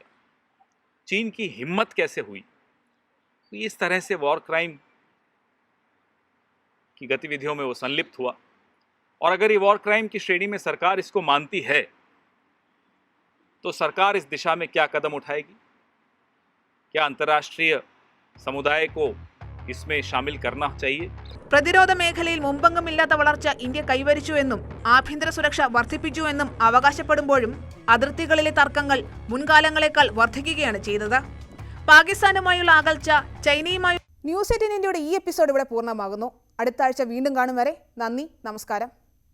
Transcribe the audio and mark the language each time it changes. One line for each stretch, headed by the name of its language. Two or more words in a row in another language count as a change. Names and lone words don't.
Hindi: चीन की हिम्मत कैसे हुई तो इस तरह से
English: war crime
Hindi: की गतिविधियों में वो संलिप्त हुआ. और अगर ये
English: war crime
Hindi: की श्रेणी में सरकार इसको मानती है तो सरकार इस दिशा में क्या कदम उठाएगी? क्या अंतर्राष्ट्रीय समुदाय को इसमें शामिल करना चाहिए?
Malayalam: പ്രതിരോധ മേഖലയിൽ മുമ്പെങ്ങുമില്ലാത്ത വളർച്ച ഇന്ത്യ കൈവരിച്ചുവെന്നും ആഭ്യന്തര സുരക്ഷ വർദ്ധിപ്പിച്ചുവെന്നും അവകാശപ്പെടുമ്പോഴും അതിർത്തികളിലെ തർക്കങ്ങൾ മുൻകാലങ്ങളെക്കാൾ വർദ്ധിക്കുകയാണ് ചെയ്തത്. പാകിസ്ഥാനുമായുള്ള അകൽച്ച, ചൈനയുമായി. ന്യൂസ് 18 ഇന്ത്യയുടെ ഈ എപ്പിസോഡ് ഇവിടെ പൂർണ്ണമാകുന്നു. അടുത്ത ആഴ്ച വീണ്ടും കാണും വരെ നന്ദി, നമസ്കാരം.